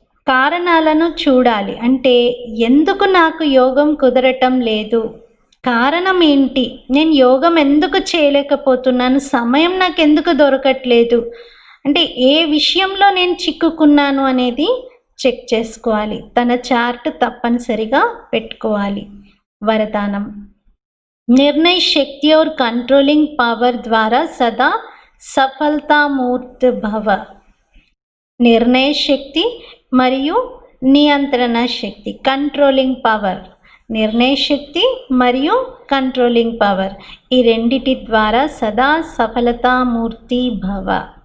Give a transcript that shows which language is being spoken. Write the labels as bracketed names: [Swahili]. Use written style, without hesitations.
[Telugu] కారణాలను చూడాలి, అంటే ఎందుకు నాకు యోగం కుదరటం లేదు, కారణం ఏంటి, నేను యోగం ఎందుకు చేయలేకపోతున్నాను, సమయం నాకు ఎందుకు దొరకట్లేదు, అంటే ఏ విషయంలో నేను చిక్కుకున్నాను అనేది చెక్ చేసుకోవాలి. తన చార్ట్ తప్పనిసరిగా పెట్టుకోవాలి. [Hindi] वरदानम निर्णय शक्ति और कंट्रोलिंग पावर द्वारा सदा सफलता मूर्त भव. [Telugu] निर्णय शक्ति మరియు నియంత్రణ శక్తి, కంట్రోలింగ్ పవర్, నిర్ణయ శక్తి మరియు కంట్రోలింగ్ పవర్, ఈ రెండిటి ద్వారా సదా సఫలతా మూర్తి భవ.